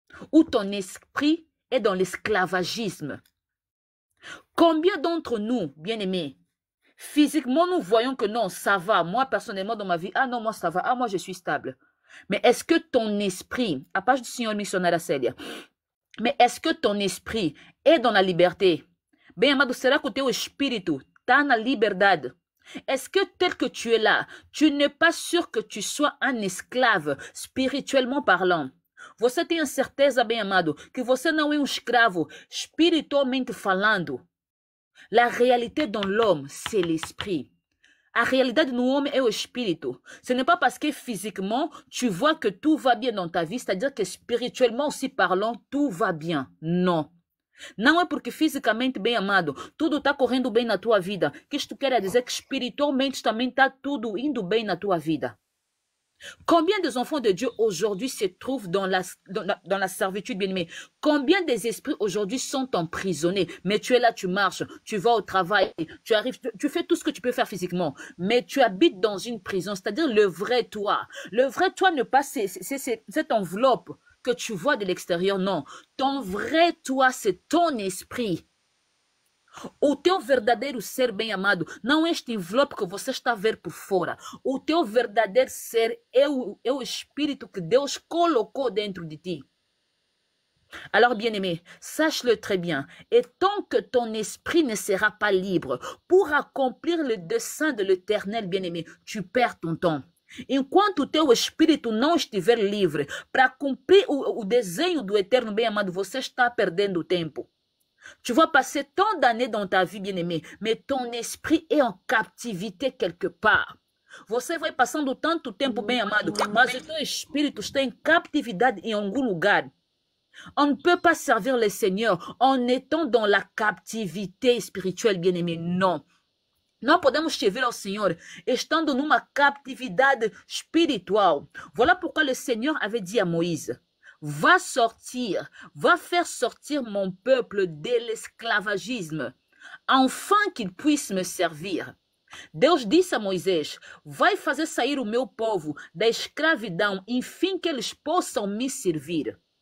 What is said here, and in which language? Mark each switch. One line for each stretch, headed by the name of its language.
French: Ou ton esprit est dans l'esclavagisme? Combien d'entre nous, bien-aimés, physiquement, nous voyons que non, ça va. Moi, personnellement, dans ma vie, ah non, moi, ça va. Ah, moi, je suis stable. Mais est-ce que ton esprit, à page du Seigneur missionnaire à Célia, mais est-ce que ton esprit est dans la liberté?
Portuguese: Bem amado, será que o teu espírito está na liberdade?
French: Est-ce que tel que tu es là, tu n'es pas sûr que tu sois un esclave, spirituellement parlant?
Portuguese: Você tem a certeza, bem amado, que você não é um escravo, espiritualmente falando?
French: La réalité dans l'homme, c'est l'esprit.
Portuguese: A realidade no homem é o espírito.
French: Ce n'est pas parce que physiquement, tu vois que tout va bien dans ta vie, c'est-à-dire que spirituellement aussi parlant, tout va bien. Non.
Portuguese: Não é porque fisicamente, bem amado, tudo está correndo bem na tua vida, que isto quer dizer que espiritualmente também está tudo indo bem na tua vida.
French: Combien des enfants de Dieu aujourd'hui se trouvent dans la servitude bien-aimée? Combien des esprits aujourd'hui sont emprisonnés? Mais tu es là, tu marches, tu vas au travail, tu arrives, tu fais tout ce que tu peux faire physiquement, mais tu habites dans une prison, c'est-à-dire le vrai toi. Le vrai toi ne pas cette enveloppe que tu vois de l'extérieur, non. Ton vrai toi, c'est ton esprit.
Portuguese: O teu verdadeiro ser, bem amado, não é este envelope que você está a ver por fora. O teu verdadeiro ser é o espírito que Deus colocou dentro de ti.
French: Alors, bien-aimé, sache-le très bien. Et tant que ton esprit ne sera pas libre pour accomplir le dessein de l'Éternel, bien-aimé, tu perds ton temps.
Portuguese: Enquanto o teu espírito não estiver livre para cumprir o desenho do Eterno, bem-amado, você está perdendo tempo.
French: Tu vas passer tant d'années dans ta vie, bien-aimé, mais ton esprit est en captivité quelque part.
Portuguese: Você vai passando tanto tempo, bem-amado, mas o teu espírito está em captividade em algum lugar.
French: On ne peut pas servir le Seigneur en étant dans la captivité spirituelle, bien-aimé. Non.
Portuguese: Não podemos servir ao Senhor estando numa captividade espiritual.
French: Voilà pourquoi le Seigneur avait dit à Moïse, va sortir, va faire sortir mon peuple de l'esclavagisme, afin qu'il puisse me servir.
Portuguese: Deus disse a Moisés, vai fazer sair o meu povo da escravidão, enfim que eles possam me servir.